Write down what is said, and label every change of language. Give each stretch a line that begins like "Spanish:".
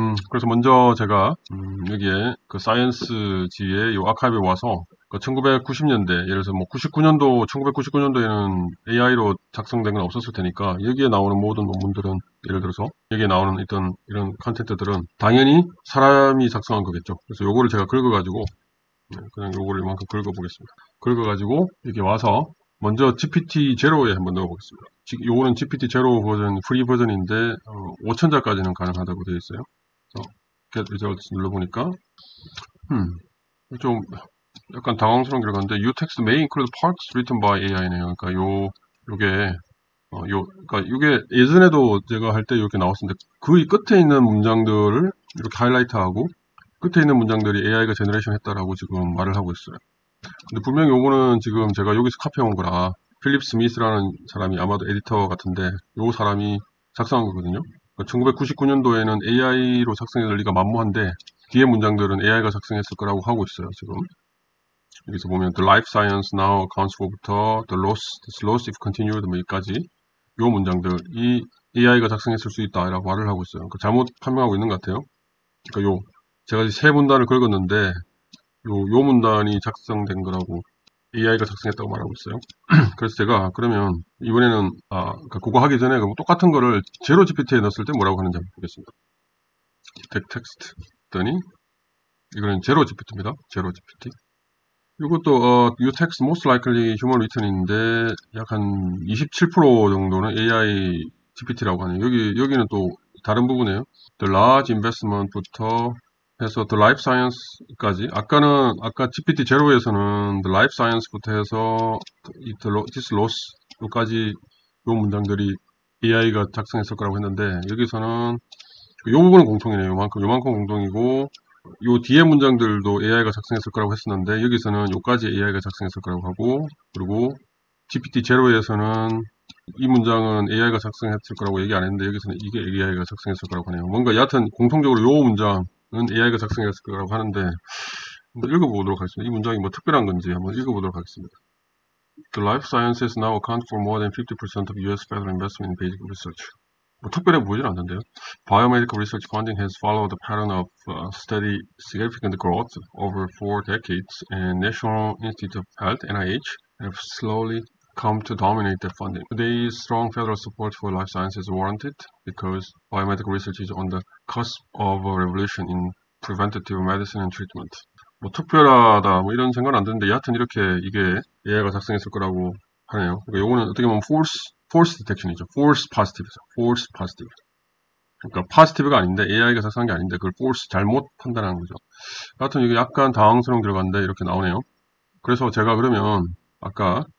Korean: 그래서 먼저 제가 여기에 그 사이언스지의 요 아카이브에 와서 그 1990년대 예를 들어서 뭐 99년도 1999년도에는 AI로 작성된 건 없었을 테니까 여기에 나오는 모든 논문들은 예를 들어서 여기에 나오는 이런 컨텐츠들은 당연히 사람이 작성한 거겠죠. 그래서 요거를 제가 긁어가지고 그냥 요거를 이만큼 긁어보겠습니다. 긁어가지고 여기 와서 먼저 GPT-0에 한번 넣어보겠습니다. 요거는 GPT-0 버전, 프리 버전인데 5,000자까지는 가능하다고 되어 있어요. 그래서 Get Results 눌러보니까 좀 약간 당황스러운 결과인데 You text may include parts written by AI 네요. 그러니까 요게 그러니까 이게 예전에도 제가 할 때 이렇게 나왔었는데 그 끝에 있는 문장들을 이렇게 하이라이트하고 끝에 있는 문장들이 AI가 제너레이션 했다라고 지금 말을 하고 있어요. 근데 분명히 요거는 지금 제가 여기서 카피해온 거라 필립 스미스라는 사람이 아마도 에디터 같은데 요 사람이 작성한 거거든요. 1999년도에는 AI로 작성할 리가 만무한데 뒤에 문장들은 AI가 작성했을 거라고 하고 있어요. 지금 여기서 보면 the life science now accounts for 부터 the loss if continued 뭐 여기까지 요 문장들이 AI가 작성했을 수 있다라고 말을 하고 있어요. 잘못 판명하고 있는 것 같아요. 그러니까 제가 세 문단을 긁었는데 요 문단이 작성된 거라고 AI가 작성했다고 말하고 있어요. 그래서 제가 그러면 이번에는 그러니까 그거 하기 전에 똑같은 거를 제로 GPT에 넣었을 때 뭐라고 하는지 한번 보겠습니다. 텍스트 했더니 이거는 제로 GPT입니다. 제로 GPT. 이것도 you text most likely human written 인데 약 한 27% 정도는 AI GPT라고 하네요. 여기는 또 다른 부분이에요. The large investment 부터 해서 The Life Science 까지 아까 GPT 제로에서는 The Life Science부터 해서 This Loss 까지 요 문장들이 AI가 작성했을 거라고 했는데 여기서는 요 부분은 공통이네요. 요만큼 공통이고 요 뒤에 문장들도 AI가 작성했을 거라고 했었는데 여기서는 요까지 AI가 작성했을 거라고 하고 그리고 GPT 제로에서는 이 문장은 AI가 작성했을 거라고 얘기 안 했는데 여기서는 이게 AI가 작성했을 거라고 하네요. 뭔가 여하튼 공통적으로 요 문장은 AI가 작성했을 거라고 하는데 한번 읽어보도록 하겠습니다. 이 문장이 뭐 특별한 건지 한번 읽어보도록 하겠습니다.
English: The life sciences now account for more than 50% of U.S. federal investment in basic research.
Korean: 뭐 특별해 보이진 않는데요.
English: Biomedical research funding has followed a pattern of steady, significant growth over 4 decades, and National Institute of Health (NIH) have slowly come to dominate that funding. Today's strong federal support for life sciences is warranted because biomedical research is on the cusp of a revolution in preventative medicine and treatment.
Korean: 뭐 특별하다 뭐 이런 생각은 안 드는데 여하튼 이렇게 이게 AI가 작성했을 거라고 하네요. 그러니까 요거는 어떻게 보면 false detection이죠. false positive죠. false positive. 그러니까 positive가 아닌데 AI가 작성한 게 아닌데 그걸 false 잘못 판단하는 거죠. 여하튼 이게 약간 당황스러운 결과인데 이렇게 나오네요. 그래서 제가 그러면 아까